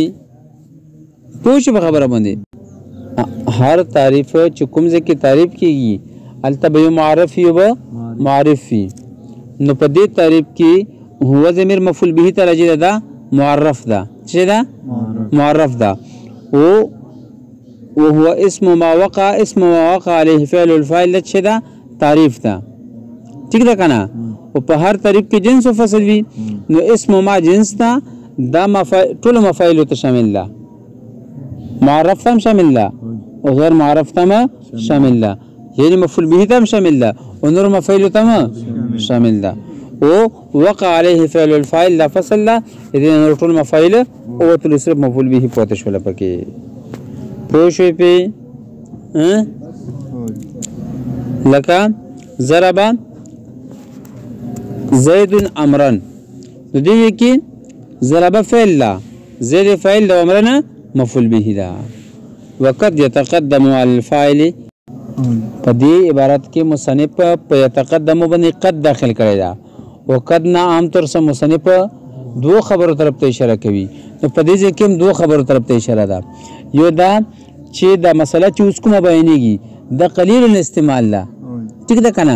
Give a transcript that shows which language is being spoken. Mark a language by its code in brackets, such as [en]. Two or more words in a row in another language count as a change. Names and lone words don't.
[ps] پوه شو خبره باندې؟ هر تعریف چې کوم ځکه تعریف کیږي التبه معرف یو به معرف فی، نو په دې تعریف کې هو ضمیر [ar] مفعول به [ps] ته راځي دا معرف ده، څه ده؟ معرف ده. او [ar] هو اسم ما وقع عليه فعل الفاعل، [ps] څه ده؟ تعریف ده. ٹھیک ده کنه؟ او په هر تعریف کې جنس او فصل وي، نو [ar] اسم ما [ps] جنس ده، دا ټول مفاعل ته شامل ده، معرف هم شامل ده او غیر معرف هم شامل ده، یعنی [ar] مفعول به [ps] تم شامل ده او نور مفعول تم شامل ده. او [ar] وقع عليه فعل الفاعل لا فصل لا، [ps] اذا نور ټول مفعول او تل صرف [ar] مفعول به [ps] پوت شول پکې. پوه شئ په لکه [ar] ضرب زید امرا، [ps] نو دې کې ضرب فعل لا، زید فاعل ده، امرنا [ar] مفعول به [ps] ده. [ar] وقد يتقدم على الفاعل، [ps] په دې عبارت کې مصنف په يتقدم باندې قد داخل کړی دا، او قد نه [ur] عام طور [ps] سره مصنف دو خبرو طرف ته اشاره کوي. نو په دې ځکه هم دو خبرو طرف ته اشاره ده. یو دا چې دا مسله چې اوس کومه بیانېږي د [ar] قلیل الاستعمال [ps] ده، ټیک ده کنه؟